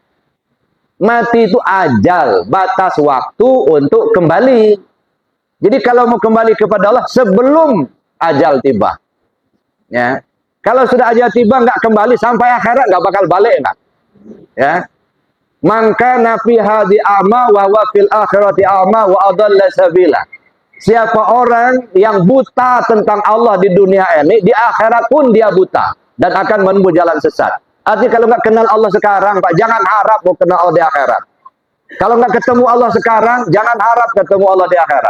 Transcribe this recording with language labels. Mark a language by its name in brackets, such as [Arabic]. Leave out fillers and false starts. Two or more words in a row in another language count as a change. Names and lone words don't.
[Indonesian] Mati itu ajal, batas waktu untuk kembali. Jadi kalau mau kembali kepada Allah sebelum ajal tiba. Ya. Kalau sudah ajal tiba enggak kembali sampai akhirat enggak bakal balik enggak. Ya. [Arabic] فمن في هذه أعمى وهو في الآخرة أعمى وأضل سبيلا. [Indonesian] Siapa orang yang buta tentang Allah di dunia ini, di akhirat pun dia buta dan akan menempuh jalan sesat. Artinya kalau nggak kenal Allah sekarang, Pak, jangan harap mau kenal Allah di akhirat. Kalau nggak ketemu Allah sekarang, jangan harap ketemu Allah di akhirat.